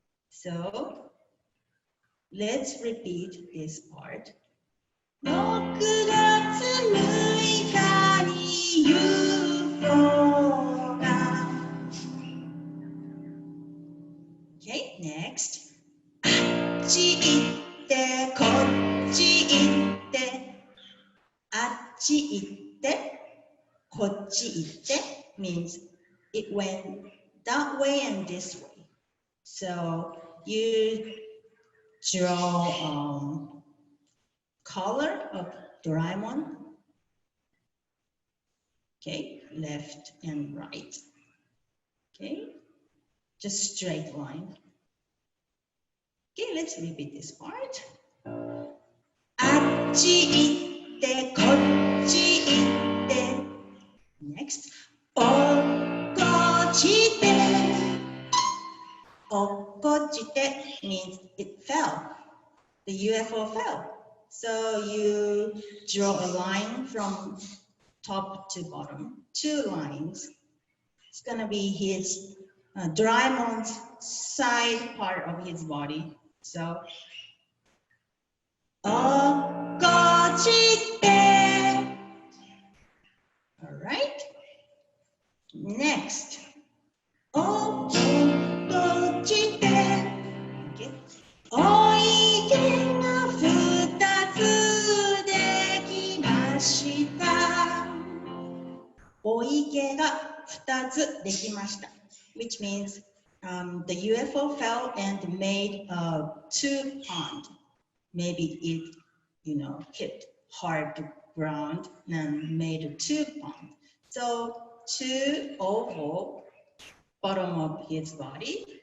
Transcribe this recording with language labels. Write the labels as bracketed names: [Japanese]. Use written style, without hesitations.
[English] So let's repeat this part. [Japanese] 6月6日に UFO が [English] Okay, next. [Japanese] あっち行ってこっち行ってあっち行ってこっち行って [English] means it went that way and this way. So you draw color of Doraemon. Okay, left and right. Okay, just straight line. Okay, let's repeat this part. [Japanese] あっち行ってこっち行って [English] Next. [Japanese] 落っこちて落っこちて [English] means it fell. The UFO fell. So you draw a line from top to bottom, 2 lines. It's gonna be his Doraemon's side part of his body. So [Japanese] 落っこちて [English] All right. Next. [Japanese] 落っこちて [English] Okay. [Japanese] おいけが2つできました。お池が2つできました。 [English] Which means the UFO fell and made 2 pond. Maybe it, hit hard ground and made 2 pond. So 2 oval bottom of his body.